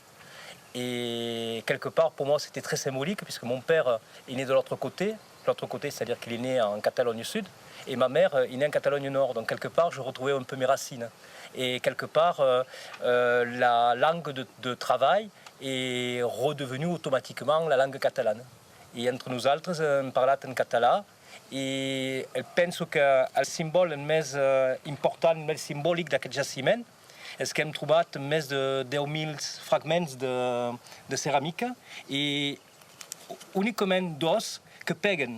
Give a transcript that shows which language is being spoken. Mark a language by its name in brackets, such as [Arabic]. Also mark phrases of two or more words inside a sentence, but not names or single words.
[French] Et quelque part, pour moi, c'était très symbolique, puisque mon père est né de l'autre côté, c'est-à-dire qu'il est né en Catalogne Sud, et ma mère est née en Catalogne Nord. Donc quelque part, je retrouvais un peu mes racines. Et quelque part, la langue de travail est redevenue automatiquement la langue catalane. [Catalan] Et entre nosaltres, hem parlat en català, i penso que el símbol més important, més simbòlic d'aquest jaciment és que hem trobat més de 10.000 fragments de ceràmica i únicament dos que peguen.